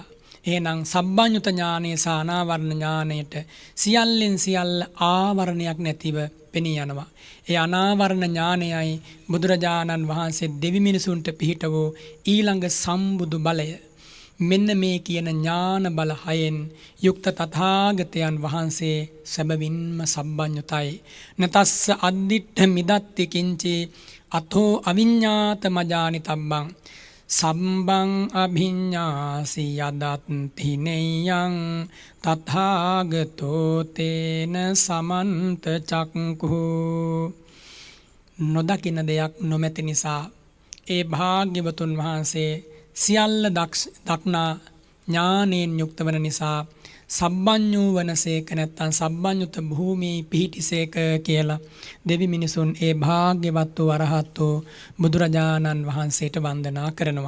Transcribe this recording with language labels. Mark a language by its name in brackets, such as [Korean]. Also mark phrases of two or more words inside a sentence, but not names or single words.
[Sinhala] එහෙනම් සම්බන්්‍යුත ඥානය සහ අනාවරණ ඥානයට සියල්ලෙන් සියල්ල ආවරණයක් නැතිව පෙනී යනවා. ඒ අනාවරණ ඥානයයි බුදුරජාණන් වහන්සේ දෙවි මිනිසුන්ට පිහිට වූ ඊළඟ සම්බුදු බලය. මෙන්න මේ කියන ඥාන බල හයෙන් යුක්ත තථාගතයන් වහන්සේ සැබවින්ම සම්බන්්‍යුතයි. [Pali] නතස්ස අද්දිට්ඨ මිදත්ති කිංචේ අතෝ අවිඤ්ඤාත මජානි තබ්බං සම්බං අභිඤ්ඤාසි යදත්ති නෙයං තථාගතෝ තේන සමන්ත චක්ඛු. [Sinhala] නොදකින දෙයක් නොමැති නිසා ඒ භාග්‍යවතුන් වහන්සේ සියල්ල දක්නා ඥානයෙන් යුක්ත වන නිසා සබ්බඤ්ඤූ වනසේක නැත්තම් සබ්බඤ්ඤුත භූමියේ පිහිටිසේක කියලා දෙවි මිනිසුන් ඒ භාග්‍යවත් වූ අරහත් වූ බුදුරජාණන් වහන්සේට වන්දනා කරනවා.